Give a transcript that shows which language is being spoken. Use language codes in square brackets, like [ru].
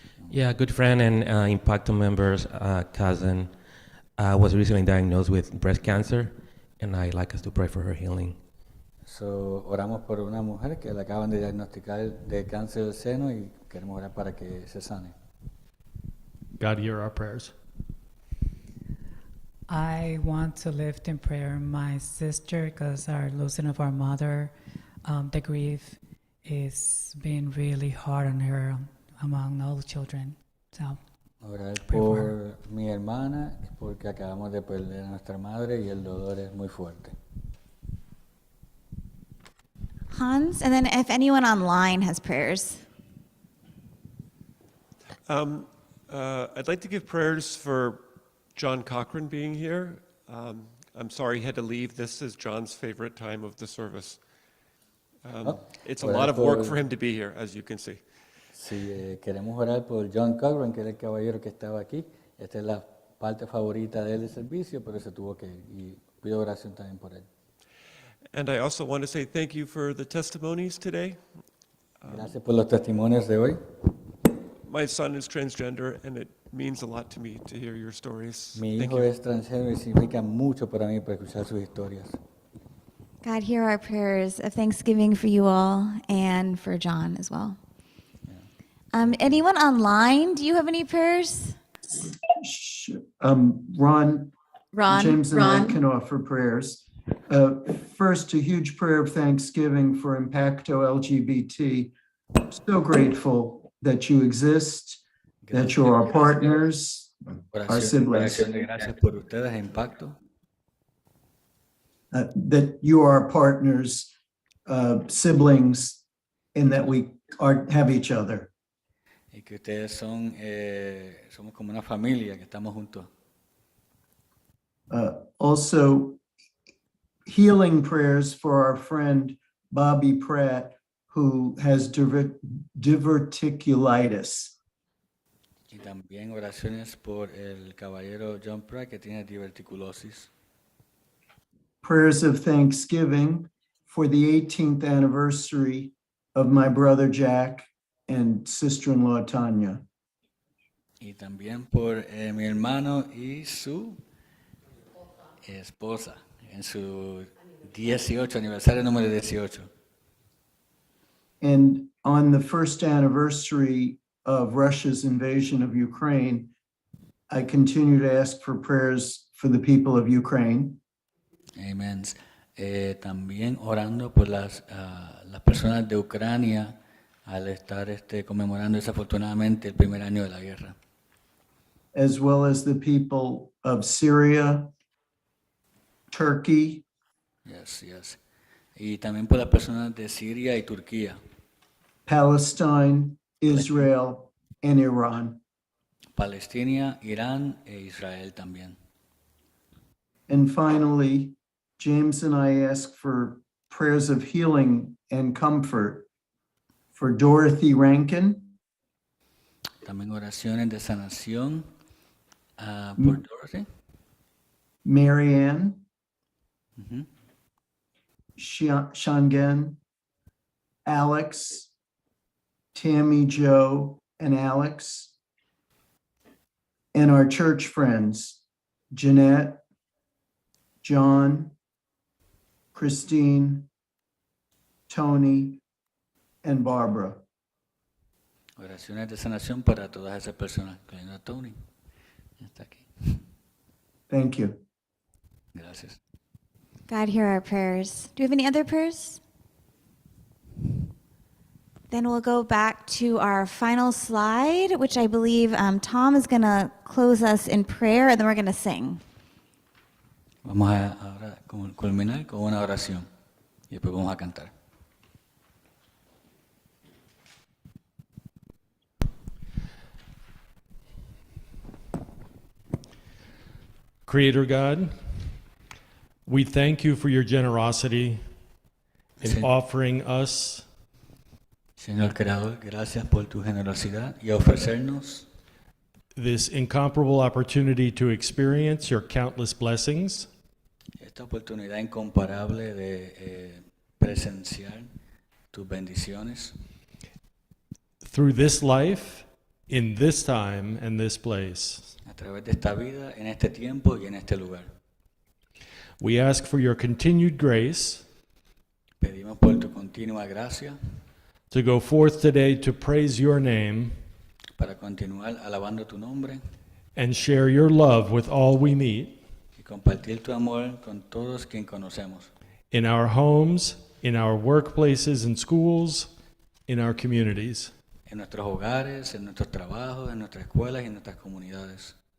[en] Yeah, a good friend and Impacto member's cousin was recently diagnosed with breast cancer, and I'd like us to pray for her healing. [es] So, oramos por una mujer que le acaban de diagnosticar de cáncer del seno y queremos orar para que se sane. [en] God, hear our prayers. I want to lift in prayer my sister because our losing of our mother, the grief is being really hard on her among all the children. So, [es] Orar [en] pray for her. [es] por mi hermana porque acabamos de perder a nuestra madre y el dolor es muy fuerte. [en] Hans, and then if anyone online has prayers. I'd like to give prayers for John Cochran being here. I'm sorry he had to leave. This is John's favorite time of the service. It's a lot of work for him to be here, as you can see. [es] Sí, queremos orar por John Cochran, que era el caballero que estaba aquí. Esta es la parte favorita de él del servicio, pero se tuvo que ir. Y pido oración también por él. [en] And I also want to say thank you for the testimonies today. [es] Gracias por los testimonios de hoy. [en] My son is transgender, and it means a lot to me to hear your stories. [es] Mi [en] Thank [es] hijo [en] you. [es] es transgénero y significa mucho para mí para escuchar sus historias. [en] God, hear our prayers of thanksgiving for you all and for John as well. Anyone online, do you have any prayers? Ron, Ron, James and Ron. I can offer prayers. First, a huge prayer of thanksgiving for Impacto LGBT. So grateful that you exist, that you're our partners, our siblings, [es] Oración de gracias por ustedes, Impacto. [en] that you are our partners, siblings, and that we have each other. [es] Y que ustedes somos como una familia que estamos juntos. [en] Also, healing prayers for our friend Bobby Pratt, who has diverticulitis. [es] Y también oraciones por el caballero John Pratt que tiene diverticulosis. [en] Prayers of thanksgiving for the 18th anniversary of my brother Jack and sister-in-law Tanya. [es] Y también por mi hermano y su esposa en su 18 aniversario número 18. [en] And on the first anniversary of Russia's invasion of Ukraine, I continue to ask for prayers for the people of Ukraine. Amen. [es] También orando por las personas de Ucrania al estar conmemorando desafortunadamente el primer año de la guerra. [en] as well as the people of Syria, Turkey, Yes, yes. [es] Y también por las personas de Siria y Turquía, [en] Palestine, Israel, and Iran. [es] Palestina, Irán e Israel también. [en] And finally, James and I ask for prayers of healing and comfort for Dorothy Rankin, [es] También oraciones de sanación por Dorothy, Marianne, ujú, [en] Shangen, Alex, Tammy Joe, and Alex, and our church friends, Jeanette, John, Christine, Tony, and Barbara. [es] oraciones de sanación para todas esas personas, incluyendo a Tony. Está aquí. [en] Thank you. [es] Gracias. [en] God, hear our prayers. Do we have any other prayers? Then we'll go back to our final slide, which I believe Tom is going to close us in prayer, and then we're going to sing. [es] Vamos a ahora culminar con una oración y después vamos a cantar. [en] Creator God, we thank you for your generosity in offering us [es] Señor Creador, gracias por tu generosidad y ofrecernos [en] this incomparable opportunity to experience your countless blessings. [es] esta oportunidad incomparable de presenciar tus bendiciones [en] Through this life, in this time, and this place. [es] a través de esta vida, en este tiempo y en este lugar. [en] We ask for your continued grace [es] Pedimos por tu continua gracia [en] to go forth today to praise your name [es] para continuar alabando tu nombre [en] and share your love with all we meet [es] y compartir tu amor con todos quien conocemos, [en] in our homes, in our workplaces and schools, in our communities. [es] en nuestros hogares, en nuestros trabajos, en nuestras escuelas y en nuestras comunidades.